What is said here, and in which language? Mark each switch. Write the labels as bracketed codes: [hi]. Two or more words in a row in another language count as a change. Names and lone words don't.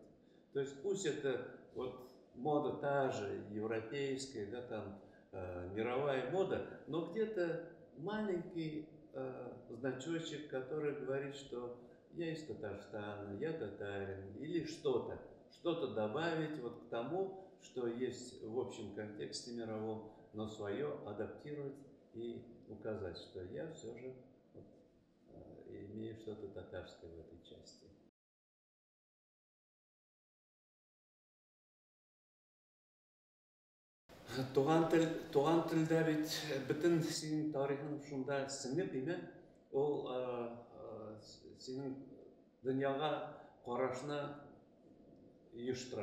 [ru] То есть пусть это вот мода та же, европейская, да, там мировая мода, но где-то маленький значочек, который говорит, что я из Татарстана, я татарин, или что-то добавить вот к тому, что есть в общем контексте мировом, но свое адаптировать и указать, что я все же вот, имею что-то татарское в этой части. [tt] Туган телдә бит бөтен синең тарихың шунда сеңеп име, ул синең дөньяга карашны оештыра.